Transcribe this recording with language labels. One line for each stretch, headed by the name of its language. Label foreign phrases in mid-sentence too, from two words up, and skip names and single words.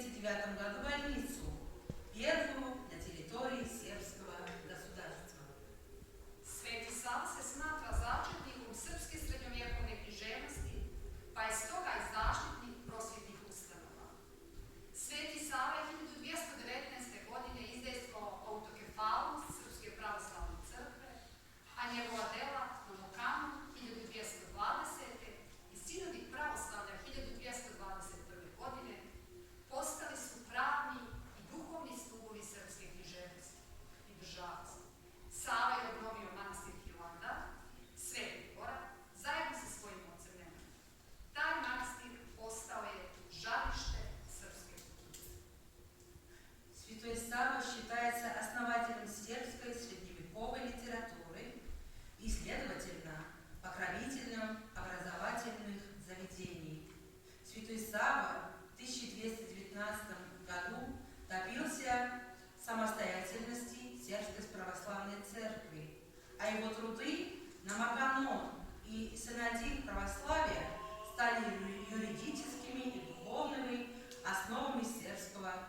Russian: 1069 году больницу, первую на территории сербского государства.
Serbian: Sveti Sava se smatra začetnikom srpske srednjovjekovne književnosti, pa je stoga i zaštitnik prosvjetnih ustanova. Sveti Sava je 1219. godine izdejstvovao autokefalnost Srpske pravoslavne crkve, a njegova dela na Mokanu 1220. i Sinodik pravoslavlja 1221. godine postali su pravni i duhovni stubovi srpske književnosti i državnosti. Sava je obnovio manastir Hilandar, Sveti Gorak, zajedno sa svojim ocem Nemanjom. Taj manastir postao je žarište srpske kulture.
Russian: Святой Сава считается основателем сербской средневековой литературы и, следовательно, покровителем образовательных заведений. Святой Сава в 1219 году добился самостоятельности Сербской православной церкви, а его труды на Маганон и Синодик православия стали юридическими и духовными основами сербского